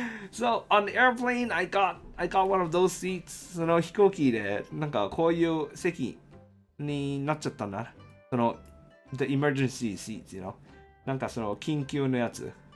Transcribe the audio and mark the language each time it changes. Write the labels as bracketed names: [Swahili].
[English] So on the airplane, I got one of those seats. [Japanese] その飛行機でなんかこういう席になっちゃったんだ。 [English] その the emergency seats, you know. [Japanese] なんかその緊急のやつ。